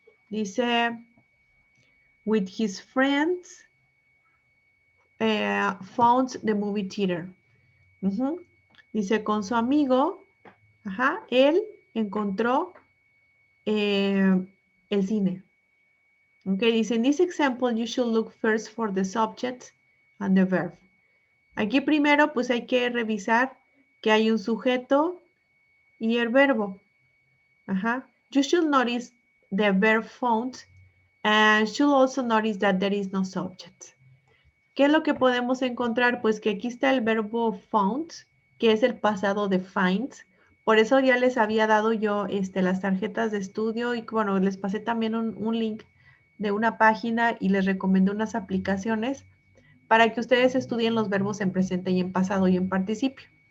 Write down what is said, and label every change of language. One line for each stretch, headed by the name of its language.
Spanish: Dice,
English: with his friends, found the movie theater.
Spanish: Dice, con su amigo, él encontró el cine.
English: Okay,
Spanish: dice,
English: in this example, you should look first for the subject and the verb.
Spanish: Aquí primero, pues hay que revisar que hay un sujeto y el verbo.
English: You should notice the verb found and should also notice that there is no subject.
Spanish: ¿Qué es lo que podemos encontrar? Pues que aquí está el verbo found, que es el pasado de find. Por eso ya les había dado yo las tarjetas de estudio y bueno, les pasé también un link de una página y les recomendé unas aplicaciones para que ustedes estudien los verbos en presente y en pasado y en participio.